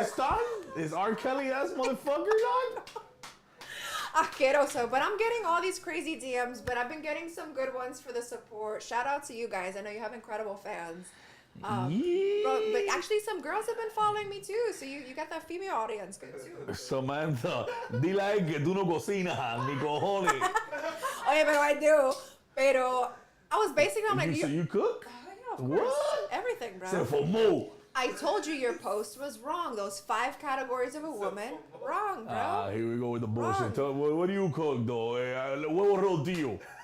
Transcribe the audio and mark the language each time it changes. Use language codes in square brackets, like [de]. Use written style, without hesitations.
[en] pissed on? Is R. Kelly ass motherfucker on? Asqueroso, but I'm getting all these crazy DMs, but I've been getting some good ones for the support. Shout out to you guys. I know you have incredible fans. Yeah. But actually some girls have been following me too, so you got that female audience good too. [es] Samantha, dile a él que tú no cocinas, ni cojones. [en] Oye, pero I do. Pero I was basically, I'm like, So you cook? Oh, yeah, of course. What? Everything, bro. [es] Se formó. [en] I told you your post was wrong. Those 5 categories of a woman, wrong, bro. Here we go with the bullshit. Wrong. Tell- What do you cook though? [es] Huevo rodillo.